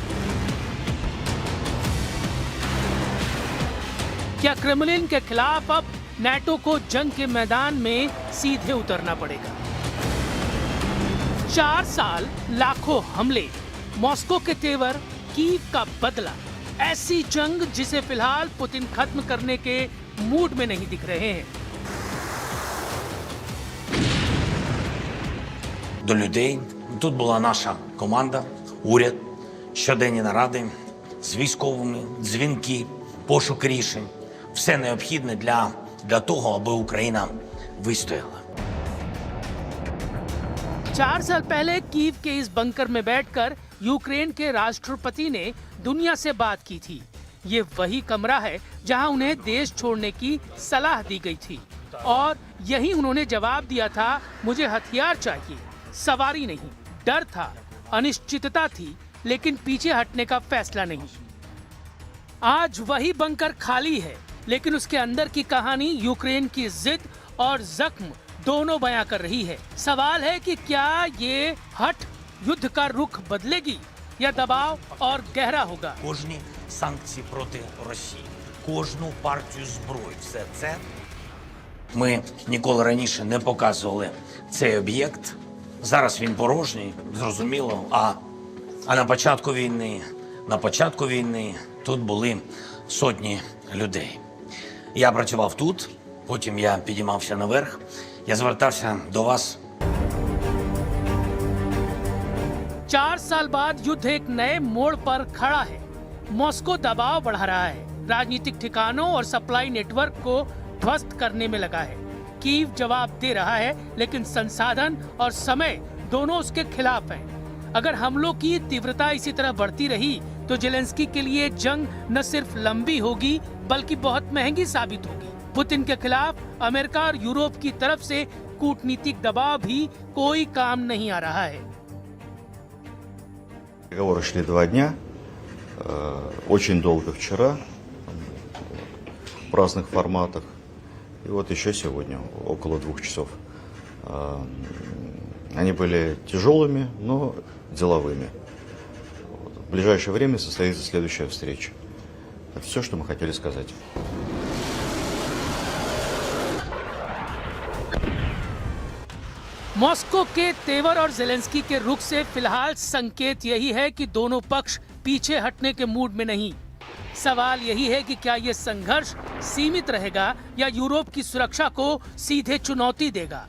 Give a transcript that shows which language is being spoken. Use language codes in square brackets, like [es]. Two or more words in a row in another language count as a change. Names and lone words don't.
[hi] क्या क्रेमलिन के खिलाफ अब नेटो को जंग के मैदान में सीधे उतरना पड़ेगा? 4 साल, लाखों हमले, मॉस्को के तेवर, कीव का बदला। ऐसी जंग जिसे फिलहाल पुतिन खत्म करने के मूड में नहीं दिख रहे हैं। [uk] До людей. Тут була наша команда, уряд, щоденні наради з військовими, дзвінки, пошук рішень. Все необхідне для того, аби Україна вистояла. [hi] 4 साल पहले कीव के इस बंकर में बैठकर यूक्रेन के राष्ट्रपति ने दुनिया से बात की थी। ये वही कमरा है जहां उन्हें देश छोड़ने की सलाह दी गई थी और यही उन्होंने जवाब दिया था, मुझे हथियार चाहिए, सवारी नहीं। डर था, अनिश्चितता थी, लेकिन पीछे हटने का फैसला नहीं। आज वही बंकर खाली है, लेकिन उसके अंदर की कहानी यूक्रेन की जिद और जख्म दोनों बयां कर रही है। सवाल है कि क्या ये हट युद्ध का रुख बदलेगी या दबाव और गहरा होगा? [uk] Кожні санкції проти Росії, кожну партію зброї, все це ми ніколи раніше не показували цей об'єкт. Зараз він порожній, зрозуміло, а на початку війни тут були сотні людей. Я працював тут, потім я підіймався наверх, я звертався до вас. [hi] 4 साल बाद युद्ध एक नए मोड़ पर खड़ा है। मॉस्को दबाव बढ़ा रहा है, राजनीतिक ठिकानों और [en] supply network [hi] को ध्वस्त करने में लगा है। कीव जवाब दे रहा है, लेकिन संसाधन और समय दोनों उसके खिलाफ हैं। अगर हमलों की तीव्रता इसी तरह बढ़ती रही तो जेलेंस्की के लिए जंग न सिर्फ लंबी होगी बल्कि बहुत महंगी साबित होगी। पुतिन के खिलाफ अमेरिका और यूरोप की तरफ से कूटनीतिक दबाव भी कोई काम नहीं आ रहा है। [ru] Переговоры шли 2 дня, очень долго вчера, в разных форматах. И вот еще сегодня, около 2 часов. Они были тяжелыми, но деловыми. В ближайшее время состоится следующая встреча. Это все, что мы хотели сказать. [hi] मॉस्को के तेवर और जेलेंस्की के रुख से फिलहाल संकेत यही है कि दोनों पक्ष पीछे हटने के मूड में नहीं। सवाल यही है कि क्या ये संघर्ष सीमित रहेगा या यूरोप की सुरक्षा को सीधे चुनौती देगा।